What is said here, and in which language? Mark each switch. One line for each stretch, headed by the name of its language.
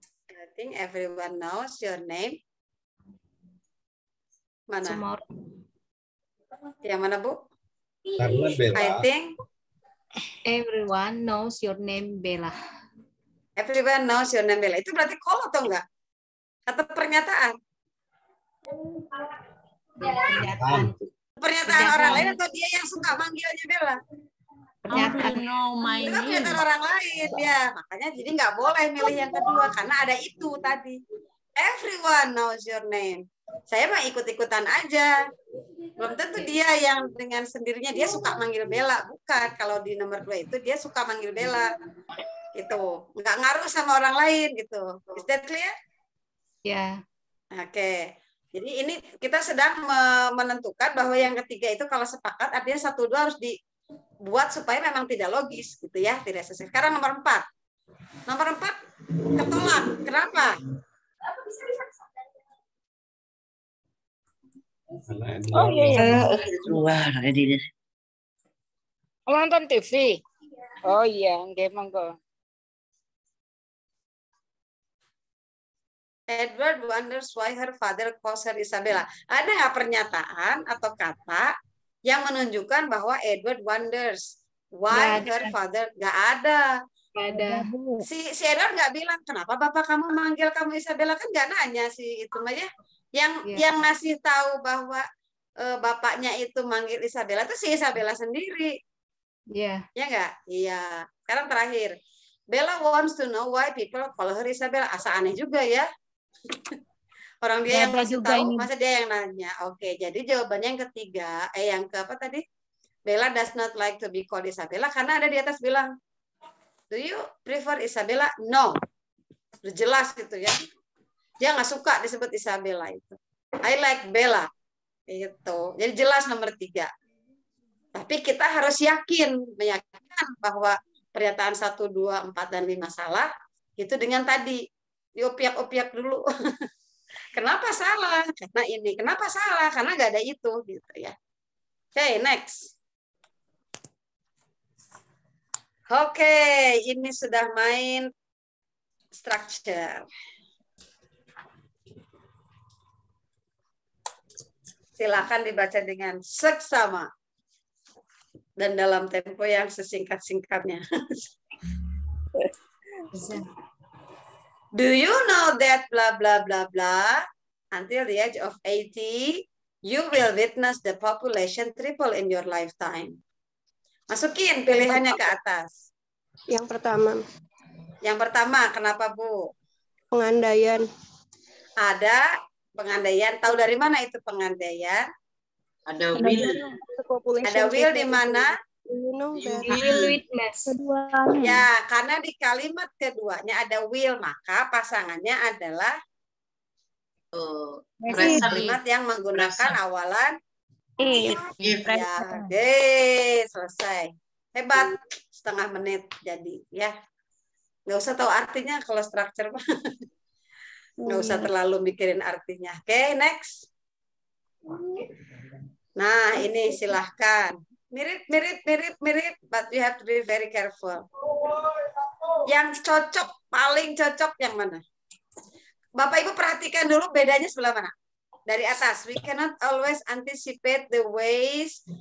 English: I think everyone knows your name.
Indonesian: Mana?
English: Tomorrow.
Indonesian: Yang mana, Bu? Karena Bella.
English: I think everyone knows your name, Bella. Everyone knows your name, Bella.
Indonesian: Itu berarti call atau enggak? Atau pernyataan? Pernyataan orang lain atau dia yang suka manggilnya Bella? Pernyataan. Itu kan pernyataan orang lain ya. Makanya jadi nggak boleh milih yang kedua karena ada itu tadi.
English: Everyone knows your name.
Indonesian: Saya mah ikut-ikutan aja. Belum tentu dia yang dengan sendirinya dia suka manggil Bella. Bukan. Kalau di nomor 2 itu dia suka manggil Bella. Gitu. Nggak ngaruh sama orang lain gitu.
English: Is that clear?
Indonesian: Ya. Oke. Jadi ini kita sedang menentukan bahwa yang ketiga itu kalau sepakat artinya 1, 2 harus dibuat supaya memang tidak logis gitu ya, tidak sesuai. Sekarang nomor 4. Nomor 4 ketolak. Kenapa? Oh iya. Keluar Edith. Nonton TV. Oh iya,
Javanese: nggih monggo.
English: Edward wonders why her father calls her Isabella.
Indonesian: Ada nggak pernyataan atau kata yang menunjukkan bahwa
English: Edward wonders why her father?
Indonesian: Nggak ada. Ada. Si Edward nggak bilang kenapa bapak kamu manggil kamu Isabella, kan nggak nanya si itu mah ya. Yang ngasih tahu bahwa bapaknya itu manggil Isabella itu si Isabella sendiri. Iya. Ya nggak? Iya. Sekarang terakhir.
English: Bella wants to know why people call her Isabella.
Indonesian: Asa aneh juga ya. Orang dia yang masih tahu, masa dia yang nanya. Oke, jadi jawabannya yang ketiga, yang ke apa tadi?
English: Bella does not like to be called Isabella
Indonesian: karena ada di atas bilang,
English: do you prefer Isabella? No.
Indonesian: Udah jelas gitu ya. Dia nggak suka disebut Isabella itu.
English: I like Bella.
Indonesian: Itu. Jadi jelas nomor 3. Tapi kita harus meyakinkan bahwa pernyataan 1, 2, 4, dan 5 salah itu dengan tadi diopiak-opiak dulu. Kenapa salah? Karena ini. Kenapa salah? Karena nggak ada itu gitu ya. Oke, next. Oke, ini sudah main structure. Silakan dibaca dengan seksama dan dalam tempo yang sesingkat-singkatnya.
English: Do you know that blah blah blah blah until the age of 80 you will witness the population triple in your lifetime.
Indonesian: Masukin pilihannya ke atas. Yang pertama. Yang pertama, kenapa Bu? Pengandaian. Ada pengandaian. Tahu dari mana itu pengandaian? Ada will. Ada will di mana? Will witness. Ya, karena di kalimat keduanya ada will, maka pasangannya adalah kalimat yang menggunakan awalan if. Ya, selesai. Hebat, setengah menit jadi ya. Nggak usah tahu artinya kalau structure. Nggak usah terlalu mikirin artinya. Oke, next. Nah, ini silahkan.
English: Mirip, but you have to be very careful.
Indonesian: Yang cocok, paling cocok yang mana? Bapak Ibu perhatikan dulu bedanya sebelah mana? Dari atas,
English: we cannot always anticipate the ways.